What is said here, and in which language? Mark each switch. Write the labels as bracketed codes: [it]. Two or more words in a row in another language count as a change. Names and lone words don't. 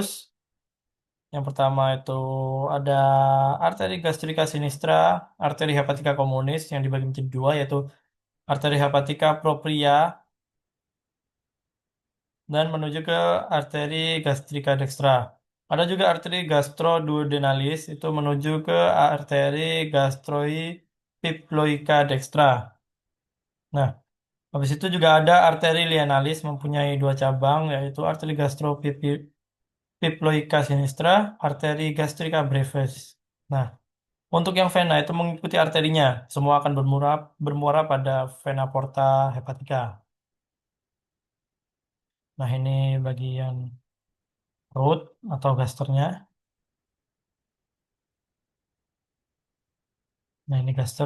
[id] Yang pertama itu ada arteri gastrika sinistra, arteri hepatica communis yang dibagi menjadi dua, yaitu arteri hepatica propria dan menuju ke arteri gastrika dextra. Ada juga arteri gastroduodenalis itu menuju ke arteri gastroepiploica dextra. Nah, habis itu juga ada arteri lienalis mempunyai dua cabang, yaitu arteri gastropiploica sinistra, arteri gastrica brevis. Nah, untuk yang vena itu mengikuti arterinya, semua akan bermuara pada vena porta hepatica. Nah, ini bagian root atau gasternya. Nah, ini gaster.